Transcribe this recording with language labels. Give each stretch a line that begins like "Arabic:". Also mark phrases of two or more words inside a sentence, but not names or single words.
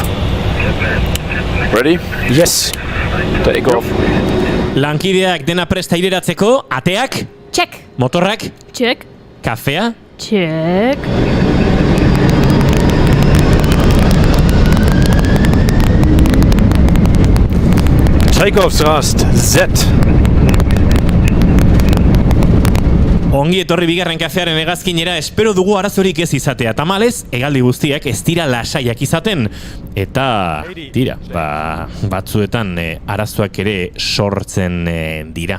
English: Ready? Yes. Takeoff.
Basque: Lankideak dena presta ireratzeko, ateak?
English: Check.
Basque: Motorrak?
English: Check.
Basque: Kafea?
English: Check. Takeoff thrust Z.
Basque: Ongi etorri bigarren kafearen hegazkinera, espero dugu arazorik ez izatea. Tamalez, hegaldi guztiak ez dira lasaiak izaten. Eta, tira, batzuetan arazoak ere sortzen dira.